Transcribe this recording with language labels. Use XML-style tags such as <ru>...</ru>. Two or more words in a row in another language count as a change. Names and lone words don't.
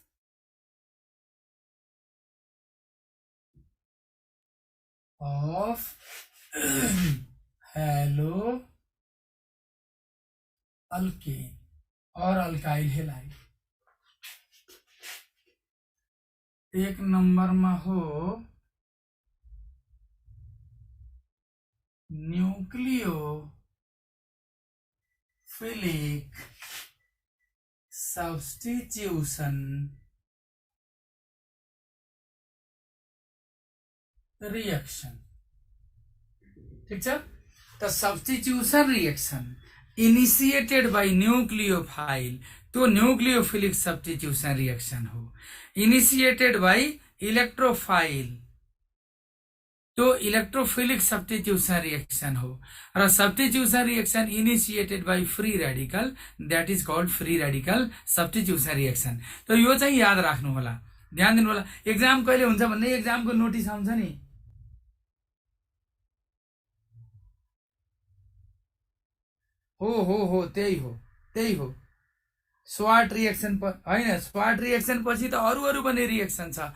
<en>of halo alkane और alkyl halide।</en> <ne>एक नंबरमा हो</ne> <en>nucleophilic substitution reaction.</en> <ne>ठीक छ।</ne> <en>त substitution reaction initiated by nucleophile, तो nucleophilic substitution reaction हो। initiated by electrophile, तो electrophilic substitution reaction हो। र substitution reaction initiated by free radical, that is called free radical substitution reaction.</en> <ne>तो यो चाहिँ याद राख्नु होला, ध्यान दिनु होला। एक्जाम कहिले हुन्छ भन्ने एक्जामको नोटिस आउँछ नि। हो त्यही हो, त्यही हो। स्वाट रिएक्शन हैन, स्वाट रिएक्शन पछि त अरू पनि रिएक्शन छ।</ne>